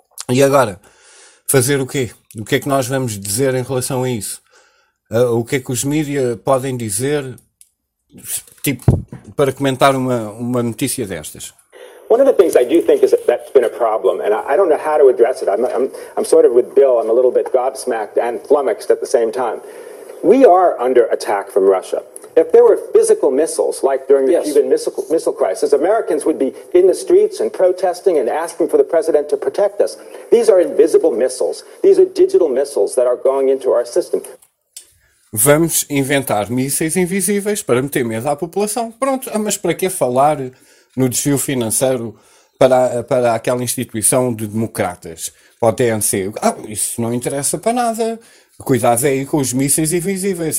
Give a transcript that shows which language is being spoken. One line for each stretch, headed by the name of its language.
Portuguese: E agora, fazer o quê? O que é que nós vamos dizer em relação a isso? O que é que os mídias podem dizer? Tipo, para comentar uma notícia destas.
English: One of the things I do think is that's been a problem, and I don't know how to address it. I'm sort of with Bill. I'm a little bit gobsmacked and flummoxed at the same time. We are under attack from Russia. If there were physical missiles, like during the yes. Cuban missile crisis, Americans would be in the streets and protesting and asking for the president to protect us. These are invisible missiles. These are digital missiles that are going into our system.
Portuguese: Vamos inventar mísseis invisíveis para meter medo à população. Pronto, mas para que falar no desvio financeiro para aquela instituição de democratas? Pode ter ser, isso não interessa para nada. Cuidado aí com os mísseis invisíveis.